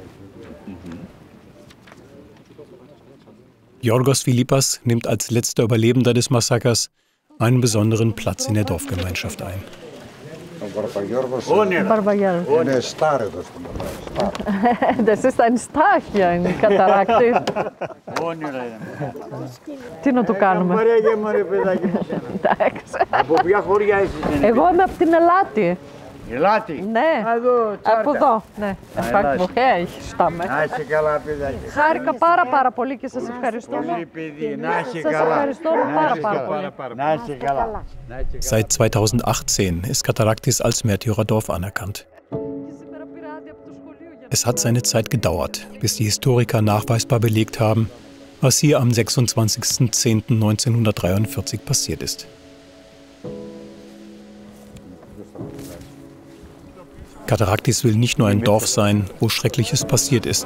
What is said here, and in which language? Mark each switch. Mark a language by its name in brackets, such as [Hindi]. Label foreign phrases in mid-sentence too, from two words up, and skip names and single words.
[German] Yorgos Philippas nimmt als letzter Überlebender des Massakers einen besonderen Platz in der Dorfgemeinschaft ein. Das ist ein Star hier in Kataraktis. [Greek] Τι να το κάνουμε. Εγώ είμαι από την Ελάτη. Ελάτη. Ναι, από εδώ. Ναι, [German] woher ich stamme. [Greek] Να είσαι καλά, παιδάκι. Χάρηκα πάρα πολύ και σας ευχαριστούμε. Σας ευχαριστούμε πάρα πολύ. Να είσαι καλά. [German] Seit 2018 ist Kataraktis als Märtyrerdorf anerkannt. Es hat seine Zeit gedauert, bis die Historiker nachweisbar belegt haben, was hier am 26.10.1943 passiert ist. Kataraktis will nicht nur ein Dorf sein, wo Schreckliches passiert ist.